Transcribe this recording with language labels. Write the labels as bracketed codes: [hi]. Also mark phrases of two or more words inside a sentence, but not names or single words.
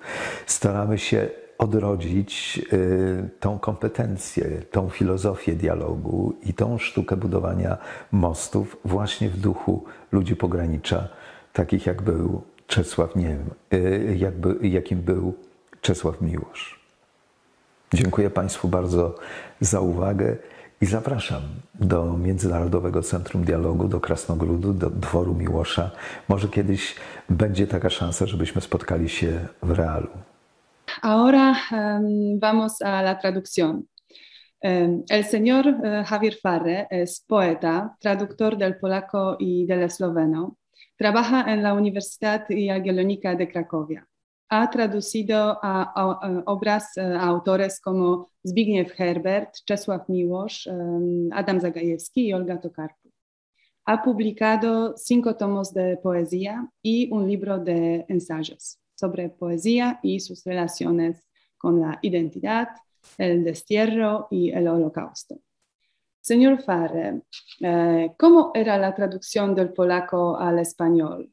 [pl] Staramy się odrodzić tą kompetencję, tą filozofię dialogu i tą sztukę budowania mostów właśnie w duchu ludzi pogranicza, takich jak był Czesław, jakim był Czesław Miłosz. Dziękuję Państwu bardzo za uwagę i zapraszam do Międzynarodowego Centrum Dialogu, do Krasnogródu, do Dworu Miłosza. Może kiedyś będzie taka szansa, żebyśmy spotkali się w realu. [es] Ahora vamos a la traducción. El señor Javier Farre es poeta, traductor del polaco y del esloveno. Trabaja en la Universidad Jagiellonica de Cracovia. Ha traducido a obras a autores como Zbigniew Herbert, Czesław Miłosz, Adam Zagajewski y Olga Tokarczuk. Ha publicado 5 tomos de poesía y un libro de ensayos sobre poesía y sus relaciones con la identidad, el destierro y el holocausto. Señor Farre, ¿cómo era la traducción del polaco al español?